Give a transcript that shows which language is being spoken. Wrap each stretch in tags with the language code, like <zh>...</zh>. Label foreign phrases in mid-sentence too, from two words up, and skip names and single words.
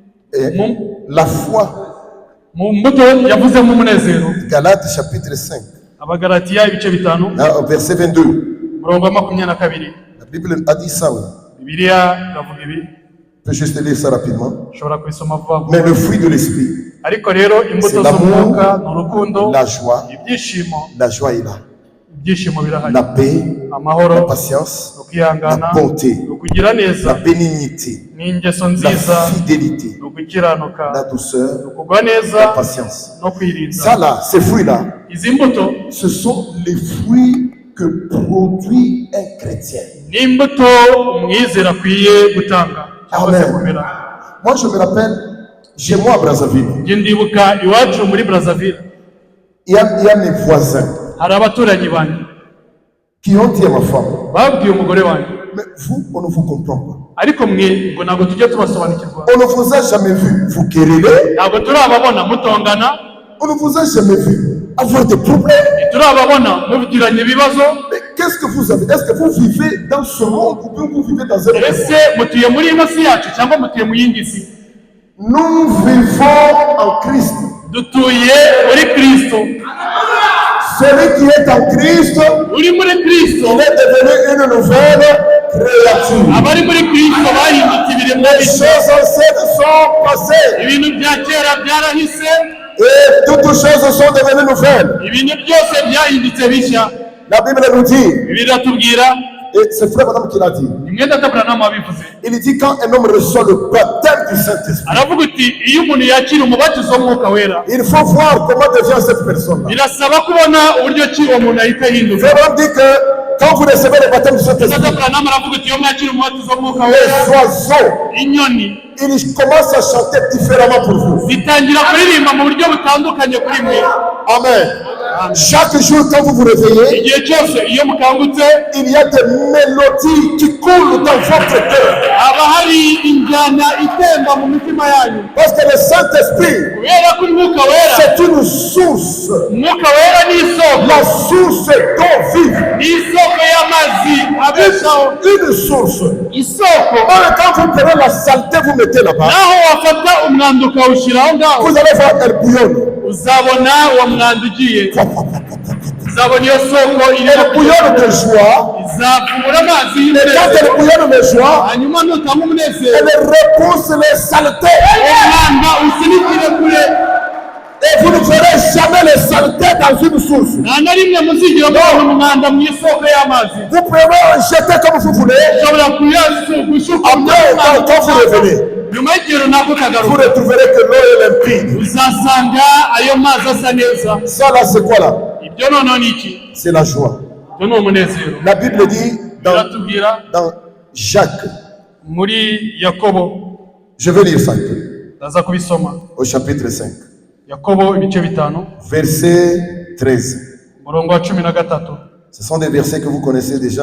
<fr>La foi. Galates chapitre 5.</fr> <rw>Abagalatiya ibice 5</rw> <fr>Au verset 22.</fr> <rw>murongo wa 22.</rw> <fr>La Bible a dit ça, oui.</fr> <rw>Bibiliya iravuga ibi.</rw> <fr>Je peux juste lire ça rapidement.</fr> <rw>Ushobora kubisoma vuba.</rw> <fr>Mais le fruit de l'esprit,</fr> <rw>Ariko rero imbuto z'umwuka n'urukundo,</rw> <fr>la joie,</fr> <rw>ibyishimo,</rw> <fr>la joie est là.</fr> <rw>Ibyishimo birahari.</rw> <fr>La paix,</fr> <rw>Amahoro,</rw> <fr>la patience,</fr> <rw>ukihangana,</rw> <fr>la bonté,</fr> <rw>ukugira neza,</rw> <fr>la bénignité,</fr> <rw>n'ingeso</rw> <fr>la</fr> <rw>nziza,</rw> <fr>fidélité,</fr> <rw>ukukiranuka,</rw> <fr>la douceur,</fr> <rw>ukugwa neza,</rw> <fr>la patience.</fr> <rw>no kwirinda.</rw> <fr>Ça là, ces fruits-là,</fr> <rw>Izi mbuto</rw> <fr>ce sont les fruits que produit un chrétien.</fr> <rw>n'imbuto umwizera akwiye gutanga cyangwa se kumera.</rw> <fr>Moi, je me rappelle, chez moi à Brazzaville,</fr> <rw>Nge ndibuka iwacu muri Brazzaville,</rw> <fr>il y a mes voisins</fr> <rw>hari abaturanyi banjye</rw> <fr>qui ont dit à ma femme,</fr> <rw>babwiye umugore wanjye,</rw> <fr>mais vous, on ne vous comprend pas.</fr> <rw>ariko mwe ngo ntabwo tujya tubasobanukirwa,</rw> <fr>On ne vous a jamais vu vous quereller.</fr> <rw>ntabwo turababona mutongana,</rw> <fr>On ne vous a jamais vu avoir des problèmes.</fr> <rw>turababona mubigiranye ibibazo.</rw> <fr>Mais qu'est-ce que vous avez? Est-ce que vous vivez dans ce monde ou bien vous vivez dans un autre monde?</fr> <rw>Ese mutuye muri ino si yacu cyangwa mutuye mu yindi si?</rw> <fr>Nous vivons en Christ.</fr> <rw>Dutuye muri Kristo.</rw> <fr>Celui qui est en Christ,</fr> <rw>Uri muri Kristo,</rw> <fr>il est devenu une nouvelle créature.</fr> <rw>abari muri Kristo bahindutse ibiremwa</rw> <fr>Les</fr> <rw>bishya.</rw> <fr>choses anciennes sont passées</fr> <rw>Ibintu bya kera byarahise,</rw> <fr>et toutes choses sont devenues nouvelles.</fr> <rw>ibintu byose byahindutse bishya.</rw> <fr>La Bible nous dit,</fr> <rw>Biratubwira,</rw> <fr>et c'est frère madame qui l'a dit,</fr> <rw>imwenda Aburahamu wabivuze,</rw> <fr>il dit quand un homme reçoit le baptême du Saint-Esprit,</fr> <rw>aravuga uti iyo umuntu yakira umubatizo w'umwuka wera,</rw> <fr>il faut voir comment devient cette personne-là.</fr> <rw>birasaba kubona uburyo ki uwo muntu ahita ahinduka.</rw> <fr>Frère madame dit que quand vous recevez le baptême du Saint-Esprit,</fr> <rw>Aburahamu aravuga uti iyo mwakira umubatizo w'umwuka</rw> <fr>les</fr> <rw>wera,</rw> <fr>oiseaux,</fr> <rw>inyoni</rw> <fr>ils commencent à chanter différemment pour vous.</fr> <rw>zitangira kuririmba mu buryo butandukanye kuri mwe.</rw> <fr>Amen. Chaque jour quand vous vous réveillez,</fr> <rw>Igihe cyose iyo mukangutse,</rw> <fr>il y a des mélodies qui coulent dans votre cœur.</fr> <rw>haba hari injyana itemba mu mitima yanyu,</rw> <fr>Parce que le Saint-Esprit,</fr> <rw>kubera ko umwuka wera,</rw> <fr>c'est une source.</fr> <rw>umwuka wera ni isoko,</rw> <fr>La source d'eau vive.</fr> <rw>ni isoko y'amazi abeshaho,</rw> <fr>Une source.</fr> <rw>isoko.</rw> <fr>Or, quand vous prenez la saleté, vous mettez là-bas,</fr> <rw>Naho wafata umwanda ukawushyira aho ngaho,</rw> <fr>vous allez voir elle bouillonne.</fr> <rw>uzabona uwo mwanda ugiye, uzabona iyo soko</rw> <fr>Elle</fr> <rw>irimo</rw> <fr>bouillonne de joie.</fr> <rw>izavubura amazi</rw> <fr>Et quand</fr> <rw>y'umunezero,</rw> <fr>elle bouillonne de joie,</fr> <rw>hanyuma nutanga umunezero,</rw> <fr>elle repousse les saletés.</fr> <rw>umwanda usunikire kure.</rw> <fr>Et vous ne verrez jamais les saletés dans une source.</fr> <rw>Nta na rimwe muzigera mubona umwanda mu isoko y'amazi.</rw> <fr>Vous pouvez en jeter comme vous voulez.</fr> <rw>Ushobora kuyashuka</rw> <fr>Après, quand vous revenez,</fr> <rw>nyuma y'igihe runaka</rw> <fr>vous</fr> <rw>ukagaruka,</rw> <fr>retrouverez que l'eau est limpide.</fr> <rw>uzasanga ayo mazi asa neza.</rw> <fr>Ça là, c'est quoi là?</fr> <rw>Ibyo noneho ni iki?</rw> <fr>C'est la joie.</fr> <rw>Ibyo ni umunezero.</rw> <fr>La Bible dit</fr> <rw>Biratubwira</rw> <fr>dans Jacques,</fr> <rw>muri Yakobo,</rw> <fr>je vais lire ça un peu,</fr> <rw>ndaza kubisoma.</rw> <fr>au chapitre 5,</fr> <rw>Yakobo ibice 5,</rw> <fr>verset 13.</fr> <rw>umurongo wa 13.</rw> <fr>Ce sont des versets que vous connaissez déjà,</fr>